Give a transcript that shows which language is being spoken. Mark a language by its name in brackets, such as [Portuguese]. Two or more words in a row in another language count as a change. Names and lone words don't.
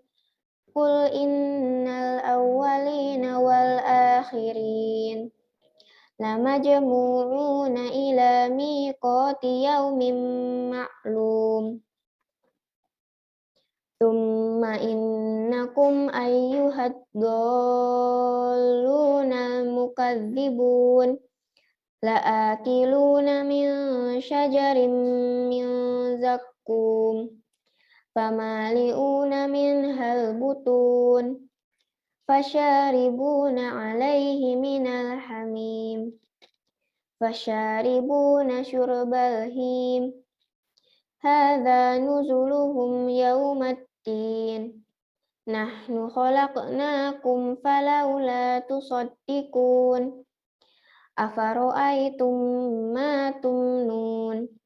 [Arabic] قل إن الأولين والآخرين. لمجموعون إلى ميقات يوم معلوم. ثم إنكم أيها الضالون المكذبون. لآكلون من شجر من زقوم فمالئون منها البطون فشاربون عليه من الحميم فشاربون شرب الهيم هذا نزلهم يوم الدين نحن خلقناكم فلولا تصدقون أفرأيتم ما تمنون